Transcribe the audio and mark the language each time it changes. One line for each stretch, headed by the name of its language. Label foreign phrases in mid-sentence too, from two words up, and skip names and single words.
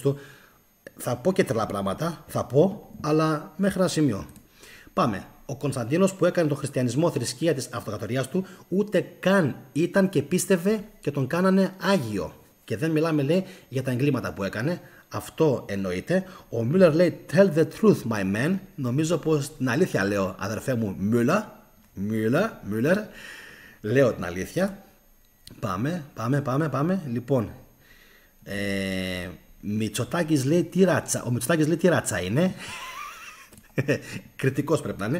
Greek: Θα πω και τρελά πράγματα, θα πω, αλλά μέχρι ένα σημείο. Πάμε. Ο Κωνσταντίνος που έκανε τον χριστιανισμό θρησκεία της αυτοκρατορίας του, ούτε καν ήταν και πίστευε και τον κάνανε Άγιο. Και δεν μιλάμε, λέει, για τα εγκλήματα που έκανε. Αυτό εννοείται. Ο Μούλερ λέει
English: tell the truth my man.
Greek: Νομίζω πως την αλήθεια λέω, αδερφέ μου Μούλερ. Λέω την αλήθεια. Πάμε. Λοιπόν, Μητσοτάκης λέει τι ράτσα. Ο Μητσοτάκης λέει τι ράτσα είναι. Κριτικός πρέπει να είναι.